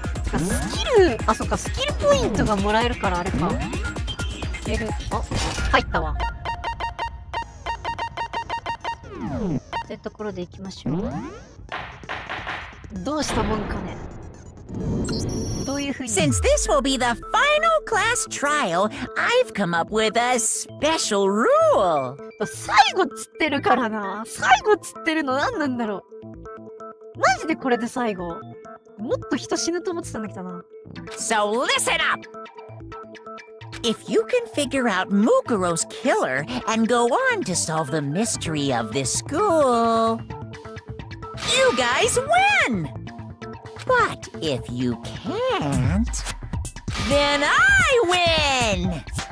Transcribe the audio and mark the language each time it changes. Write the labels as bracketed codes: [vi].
[ja] スキル、あ、そっか、スキルポイントがもらえるからあれか。入ったわ。ってところで行きましょう。どうしたもんかね。どういう風に。 [en] Since this will be the final class trial, I've come up with a special rule. [ja] 最後つってるからな。最後つってるの何なんだろう。マジでこれで最後。もっと人死ぬと思ってたんだけどな。 [en] So listen up! If you can figure out Mukuro's killer and go on to solve the mystery of this school, you guys win! But if you can't, then I win!